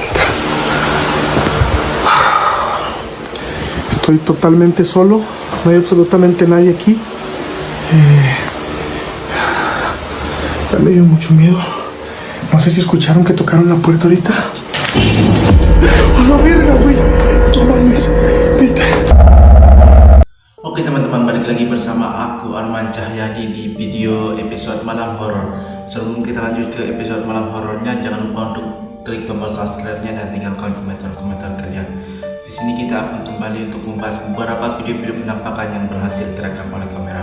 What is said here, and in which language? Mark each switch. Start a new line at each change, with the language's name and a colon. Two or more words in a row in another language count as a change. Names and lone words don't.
Spanish: Estoy totalmente solo, no hay absolutamente nadie aquí. Me dio mucho miedo. No sé si escucharon que tocaron la puerta ahorita. ¡A la verga, güey! No mames. Vete.
Indonesian: Oke teman-teman, balik lagi bersama aku Arman Cahyadi di video episode malam horor. Sebelum kita lanjut ke episode malam horornya, jangan lupa untuk klik tombol subscribe-nya dan tinggalkan komentar-komentar kalian. Di sini kita akan kembali untuk membahas beberapa video-video penampakan yang berhasil terekam oleh kamera.